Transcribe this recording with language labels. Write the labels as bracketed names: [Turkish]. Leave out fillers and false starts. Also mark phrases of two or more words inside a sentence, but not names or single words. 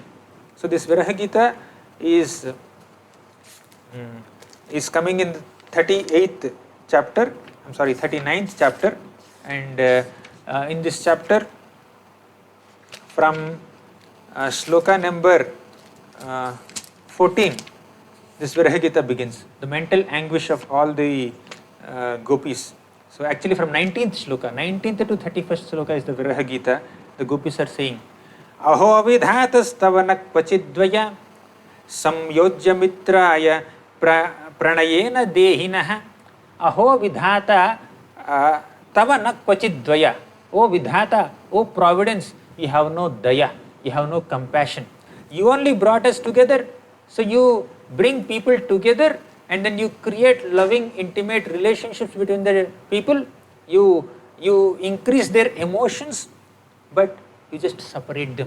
[English] So this Viraha Gita is coming in the 39th chapter, and in this chapter from shloka number 14, this Viraha Gita begins, the mental anguish of all the gopis. So actually from 19th to 31st shloka is the Viraha Gita. The gopis are saying, [Sanskrit] अहो विधातस्तवन क्वचिद्वय संयोज्य मित्रय प्रणयेन देहिनः. अहो विधात तवन क्वचिद्वय. [English] O vidhata, O providence, you have no daya, you have no compassion. You only brought us together, so you bring people together and then you create loving, intimate relationships between the people. You increase their emotions, but you just separate them.